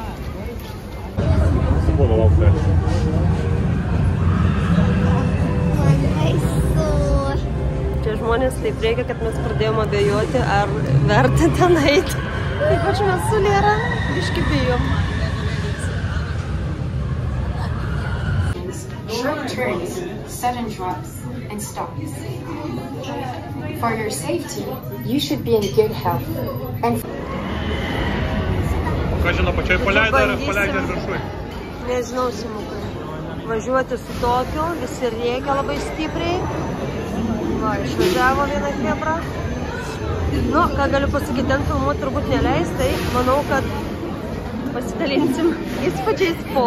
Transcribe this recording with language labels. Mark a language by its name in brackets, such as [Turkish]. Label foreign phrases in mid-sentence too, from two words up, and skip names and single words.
[Lithuanian] Buvo laukti. Čia žmonės taip reikia, kad mes pradėjome abejoti, ar verta ten eiti. Ypač mes su Lėra biškį bijom. [English] Sharp turns, sudden drops, and stops. For your safety, you should be in good health. And [Lithuanian] Ką žino, pačiai paleidžia ir viršui? Nežinau, simukai. Važiuoti su tokiu, visi rėkia labai stipriai. Va, išvažiavo viena chebra. Nu, ką galiu pasakyti, ten filmuoti turbūt neleis, tai manau, kad pasidalinsim įspūdžiais po.